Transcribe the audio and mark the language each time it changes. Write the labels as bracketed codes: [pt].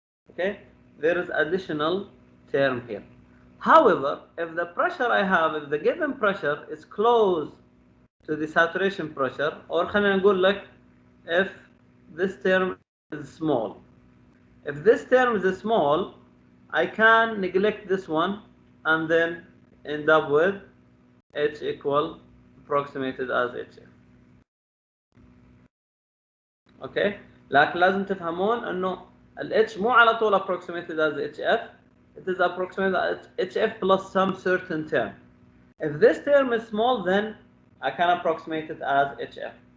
[en] Okay, there is additional term here. However, if the pressure I have, if the given pressure is close to the saturation pressure, or [ar] خلينا نقول لك [en] if this term is small. If this term is small, I can neglect this one and then end up with H equal approximated as HF. Okay, [ar] لكن لازم تفهمون انه ال H مو على طول [en] approximated as HF. It is approximated as HF plus some certain term. If this term is small, then I can approximate it as HF.